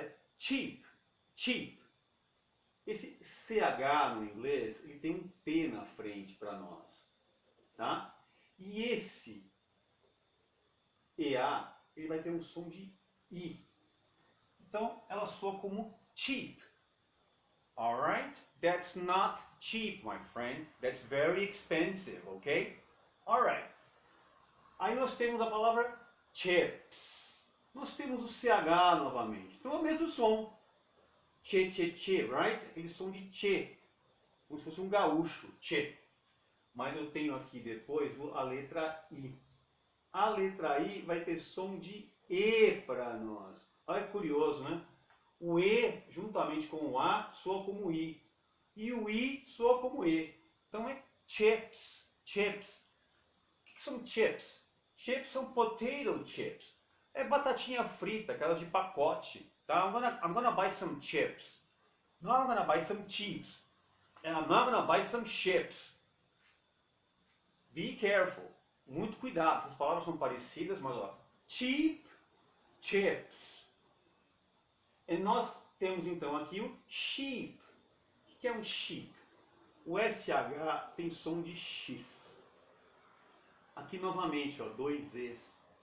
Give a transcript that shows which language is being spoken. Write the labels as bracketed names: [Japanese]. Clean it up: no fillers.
[Portuguese] É cheap, cheap. Esse CH no inglês, ele tem um P na frente para nós, tá? E esse EA, ele vai ter um som de I. Então, ela soa como cheap. [English] Alright? That's not cheap, my friend. That's very expensive, ok? Alright. [Portuguese] Aí nós temos a palavra chips. Nós temos o CH novamente. Então é o mesmo som. Che, che, che, right? Aquele som de che. Como se fosse um gaúcho. Che. Mas eu tenho aqui depois a letra I. A letra I vai ter som de E para nós. Olha que curioso, né? O E, juntamente com o A, soa como I. E o I soa como E. Então é chips. Chips. O que são chips? Chips são potato chips. É batatinha frita, aquelas de pacote. [English] Tá? I'm gonna buy some chips. No, I'm gonna buy some chips. And I'm not gonna buy some chips. Be careful. [Portuguese] Muito cuidado. Essas palavras são parecidas, mas ó. Cheap chips. E nós temos então aqui o sheep. O que é um sheep? O SH tem som de X. Aqui novamente, ó, dois Es.